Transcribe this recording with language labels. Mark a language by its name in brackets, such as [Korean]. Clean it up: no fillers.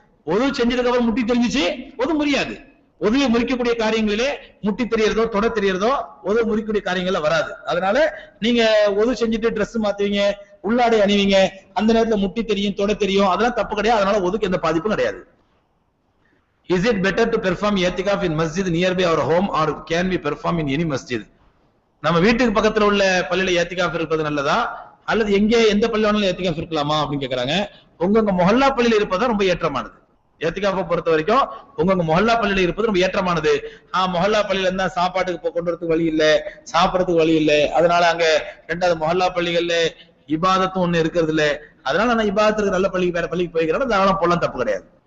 [Tamil] ஒது செஞ்சதுக்கு அப்புறம் முட்டி தெரிஞ்சிச்சு ஒது முறியாது. ஒதுவை முறிக்கக்கூடிய காரியங்களிலே முட்டி தெரியறதோ தொட தெரியறதோ ஒது முறிக்கக்கூடிய காரியங்கள்ல வராது. அதனால நீங்க ஒது செஞ்சுட்டு ட்ரெஸ் மாத்துவீங்க, உள்ளாடை அணிவீங்க, அந்த நேரத்துல முட்டி தெரியும் தொட தெரியும், அதெல்லாம் தப்பு கிடையாது. அதனால ஒதுக்கு எந்த பாதிப்பும் கிடையாது. [English] Is it better to perform i'tikaf in masjid nearby our home or can we perform in any masjid? [Tamil] நம்ம வீட்டுக்கு பக்கத்துல உள்ள பள்ளியில i'tikaf இருப்பது நல்லதா அல்லது எந்த பள்ளி வேணாலும் i'tikaf இருக்கலாமா அப்படின்னு கேக்குறாங்க. உங்க மொஹல்லா பள்ளியில இருப்பது ரொம்ப ஏற்றமானது. i'tikaf பொறுத்த வரைக்கும் உங்க மொஹல்லா பள்ளியில இருப்பது ரொம்ப ஏற்றமானது. மொஹல்லா பள்ளியில இருந்தா சாப்பாட்டுக்கு கொண்டு வரதுக்கு வழி இல்ல, சாப்பிடறதுக்கு வழி இல்ல, அதனால அங்க 2வது மொஹல்லா பள்ளிகள்ல இபாதத்தும் ஒண்ணு இருக்கிறது இல்ல, அதனால நான் இபாதத்துக்கு நல்ல பள்ளிக்கு வேற பள்ளிக்கு போய்க்கிறேன், அதனால போலாம் தப்பு கிடையாது.